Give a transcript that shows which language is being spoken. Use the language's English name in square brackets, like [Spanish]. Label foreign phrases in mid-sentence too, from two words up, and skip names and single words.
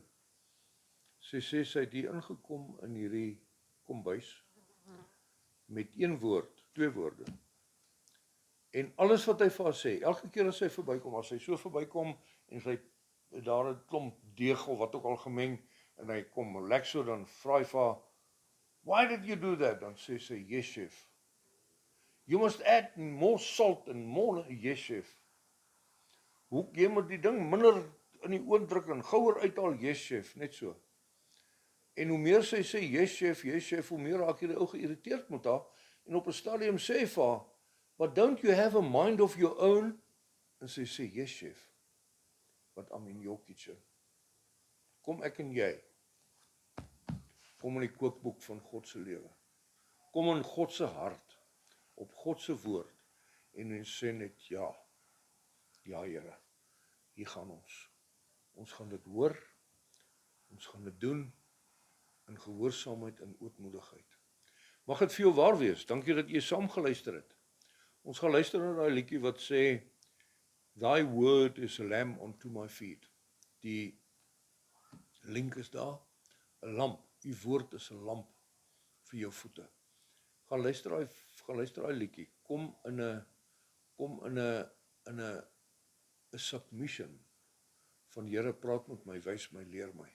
[Afrikaans] Sy sê, sy het hier ingekom in hierdie kombuis, met 1 woord, 2 woorde. En alles wat hy vir haar sê, elke keer as hy verbykom, as hy so verbykom, en sy daar 'n klomp deeg of wat ook al gemeng, en hy kom lek so, dan vra hy vir haar, [English] why did you do that? [Afrikaans] Dan sê sy, [English] yes chef. You must add more salt and more, yes chef. [Afrikaans] Hoe jy moet die ding minder in die oond druk en gouer uithaal, [English] yes chef, [Afrikaans] net so. En hoe meer sy sê, [English] yes chef, [Afrikaans] hoe meer raak hierdie ou geïrriteerd met haar, en op 'n stadium sê vir haar, [English] but don't you have a mind of your own? [Afrikaans] En sy sê, [English] yes chef, but I'm in your kitchen. [Afrikaans] Kom ek en jy, kom in die kookboek van God se lewe. Kom in God se hart, op God se woord, en ons sê net, ja Here, hier gaan ons. Ons gaan dit hoor, ons gaan dit doen, in gehoorsaamheid en ootmoedigheid. Mag dit vir jou waar wees, dankie dat jy saam geluister het. Ons gaan luister na daai liedjie wat sê, [English] Thy word is a lamp unto my feet. [Afrikaans] Die link is daar, 'n lamp, die woord is 'n lamp vir jou voete. Gaan luister daai liedjie, kom in 'n submission van Here, praat met my, wys my, leer my.